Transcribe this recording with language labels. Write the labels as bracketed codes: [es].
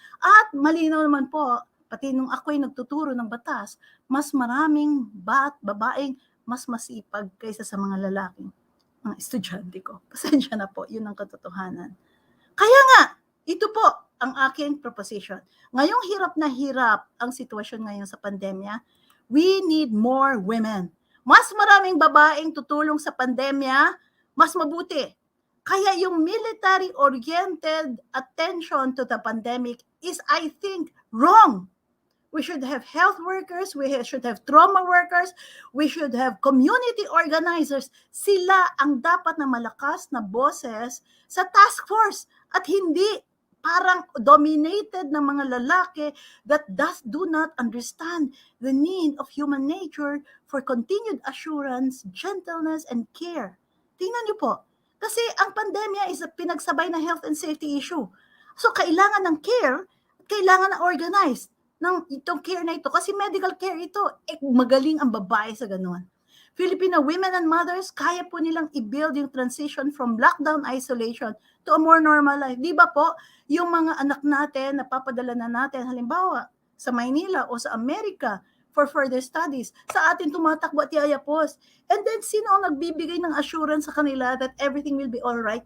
[tl] At malinaw naman po, pati nung ako'y nagtuturo ng batas, mas maraming babaeng mas masipag kaysa sa mga lalaking mga estudyante ko. Pasensya na po, yun ang katotohanan. Kaya nga, ito po ang aking proposition. Ngayong hirap na hirap ang sitwasyon ngayon sa pandemya, [en] we need more women. [tl] Mas maraming babaeng tutulong sa pandemya, mas mabuti. Kaya yung [en] military-oriented attention to the pandemic is, I think, wrong. We should have health workers, we should have trauma workers, we should have community organizers. [tl] Sila ang dapat na malakas na boses sa task force at hindi parang dominated ng mga lalaki [en] that do not understand the need of human nature for continued assurance, gentleness, and care. [tl] Tingnan niyo po, kasi ang pandemya is a pinagsabay na [en] health and safety issue. [tl] So kailangan ng care, kailangan na organized ng itong care na ito. Kasi medical care ito, magaling ang babae sa ganun. [en] Filipino women and mothers, [tl] kaya po nilang i-build yung [en] transition from lockdown isolation to a more normal life. [tl] Di ba po, yung mga anak natin, napapadala na natin, halimbawa, sa Maynila o sa Amerika, [en] for further studies. [tl] Sa atin tumatakbo at yayapos. [en] And then, [tl] sino ang nagbibigay ng assurance sa kanila [en] that everything will be all right?